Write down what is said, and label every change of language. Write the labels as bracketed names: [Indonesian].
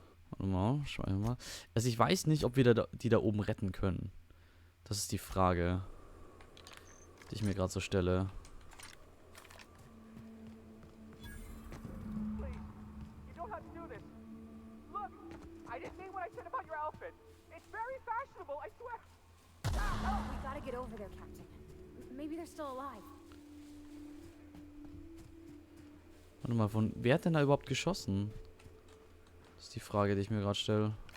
[German] Warte mal, schauen wir mal. Also ich weiß nicht, ob wir die da oben retten können. Das ist die Frage, die ich mir gerade so stelle. [English] Please, you don't have to do this. Look, I didn't mean what I said about your outfit. It's very fashionable, I swear. Oh, we gotta get over there, Captain. Maybe they're still alive. [German] Warte mal, wer hat denn da überhaupt geschossen? Das ist die Frage, die ich mir gerade stelle.